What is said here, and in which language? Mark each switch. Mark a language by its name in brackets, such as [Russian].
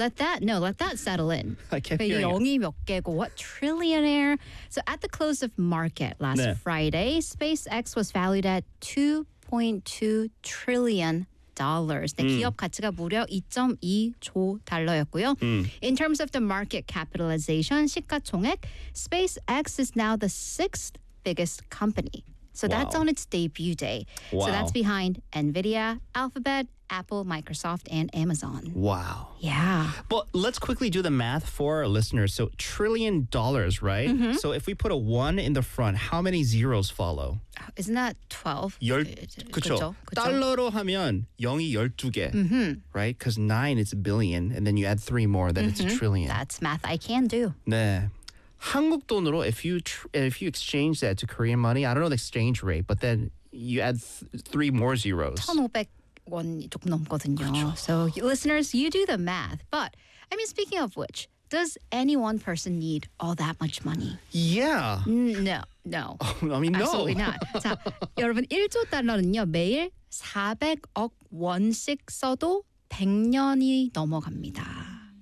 [English] let that settle in. I kept hearing [Korean] 영이 몇 개고 [English] what trillionaire. So, at the close of market last Friday, SpaceX was valued at $2.2 trillion. [Korean] 네, 기업 가치가 무려 2.2조 달러였고요. [English] In terms of the market capitalization, 시가총액, SpaceX is now the sixth biggest company. So that's on its debut day. Wow. So that's behind Nvidia, Alphabet, Apple, Microsoft, and Amazon. Wow. Yeah. But let's quickly do the math for our listeners. So $1 trillion, right? Mm-hmm. So if we put a 1 in the front, how many zeros follow? Isn't that 12? [Korean] 그렇죠. 달러로 하면 0이 12개, [English] mm-hmm. right? Because 9 is a billion, and then you add 3 more, then mm-hmm. it's a trillion. That's math I can do. [Korean] 네. 한국 돈으로 [English] if you exchange that to Korean money, I don't know the exchange rate, but then you add three more zeros. [Korean] 1,500원이 조금 넘거든요. 그렇죠. [English] So listeners, you do the math. But I mean, speaking of which, does any one person need all that much money? Yeah. No. I mean, no. Absolutely not. [Korean] 자, 여러분 1조 달러는요 매일 400억 원씩 써도 100년이 넘어갑니다.